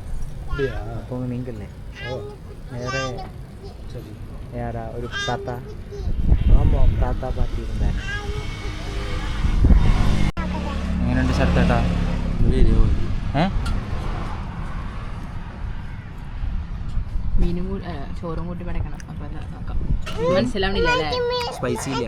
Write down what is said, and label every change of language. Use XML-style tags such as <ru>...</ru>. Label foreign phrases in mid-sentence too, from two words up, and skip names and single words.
<ta>அப்போ நீங்கள் வேறு சரி யாரா ஒரு தாத்தா? ஆமாம், தாத்தா பாட்டி இருந்தாங்க.</ta> <ml>എങ്ങനെയുണ്ട് ശരത്തേട്ടാ? മീനും ചോറും കൂട്ടി പടക്കണം. അപ്പൊ നോക്കാം. മനസ്സിലാവണില്ല അല്ലേ? സ്പൈസി ഇല്ല.</ml>